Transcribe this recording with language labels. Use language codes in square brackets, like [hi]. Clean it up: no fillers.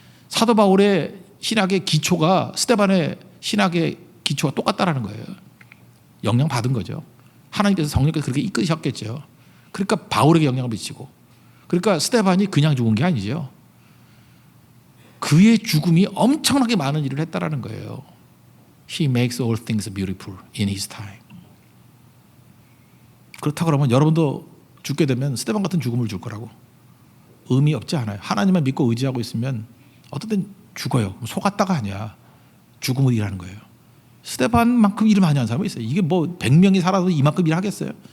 [ko] 사도 바울의 신학의 기초가 스데반의 신학의 기초가 똑같다라는 거예요. 영향 받은 거죠. 하나님께서 성령께서 그렇게 이끄셨겠죠. 그러니까 바울에게 영향을 미치고. 그러니까 스데반이 그냥 죽은 게 아니죠. 그의 죽음이 엄청나게 많은 일을 했다라는 거예요. [en] He makes all things beautiful in his time. [ko] 그렇다 그러면 여러분도 죽게 되면 스데반 같은 죽음을 줄 거라고. 의미 없지 않아요. 하나님만 믿고 의지하고 있으면 어떤 땐 죽어요. 속았다가 아니야. 죽음을 일하는 거예요. 스데반만큼 일을 많이 한 사람이 있어요. 이게 뭐 100명이 살아도 이만큼 일 하겠어요?